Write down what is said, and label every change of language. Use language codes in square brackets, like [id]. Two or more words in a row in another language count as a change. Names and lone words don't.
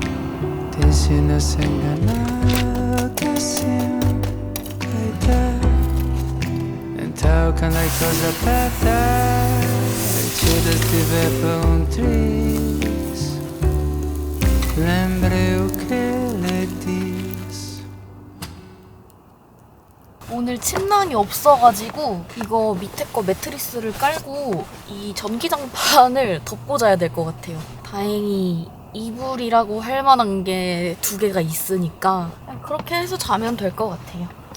[pt] Te ensina a se enganar, que assim vai dar. Então quando a coisa apertar, se estiver para triz, lembre o que lhe diz. [ko] 오늘 침낭이 없어가지고 이거 밑에 거 매트리스를 깔고 이 전기장판을 덮고 자야 될 것 같아요. 다행히 이불이라고 할 만한 게 2개가 있으니까 그렇게 해서 자면 될 것 같아요.